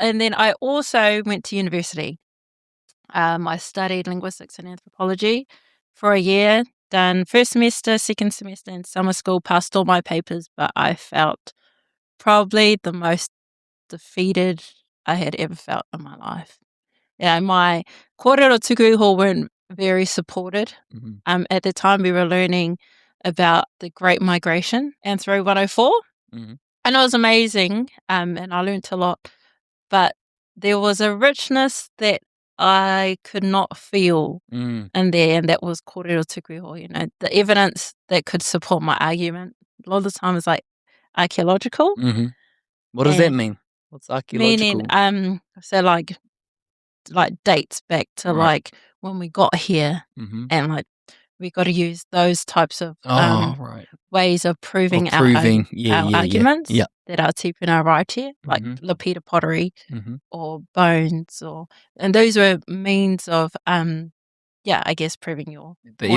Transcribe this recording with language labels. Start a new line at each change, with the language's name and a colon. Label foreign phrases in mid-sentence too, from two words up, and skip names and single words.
English: And then I also went to university. I studied linguistics and anthropology for a year, done first semester, second semester in summer school, passed all my papers, but I felt probably the most defeated I had ever felt in my life. My
Māori: kōrero tuku iho
English: weren't very supported. At the time, we were learning about the Great Migration, Anthro 104, and it was amazing, and I learned a lot, but there was a richness that I could not feel in there, and that was
Māori: kōrero tuku iho,
English: the evidence that could support my argument. A lot of the time is like archaeological. What does that mean? What's archaeological? Meaning, so like dates back to like when we got here, and like we got to use those types of ways of proving our arguments that our tipuna right here, like lapita pottery or bones, and those were means of I guess proving your point.